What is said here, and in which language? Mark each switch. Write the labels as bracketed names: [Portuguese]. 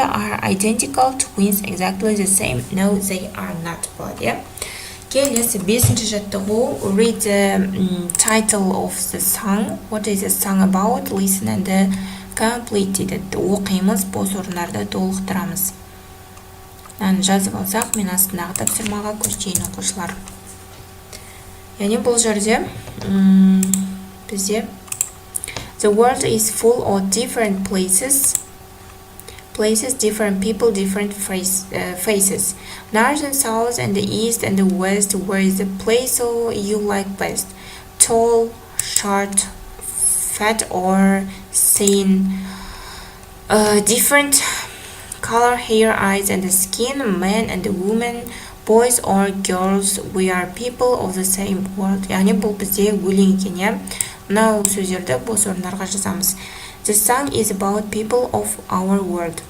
[English] Are identical twins exactly the same? No, they are not. [Kazakh] болады. Келесі 5-ші жаттығу. [English] Read the title of the song. What is the song about? Listen and complete [Kazakh] дейді. Оқимыз, бос орындарды толықтырамыз. Жазып алсақ, мен астындағы тапсырмаға көшейін оқушылар. Яғни бұл жерде бізде [English] The world is full of different places, different people, different faces. North and south and the east and the west, where is the place you like best? Tall, short, fat or thin, different color, hair, eyes and the skin, men and the women, boys or girls, we are people of the same world. [Kazakh] яғни бұл бізде өлең екен, иә. Мынау сөздерді бос орындарға жазамыз. [English] The song is about people of our world.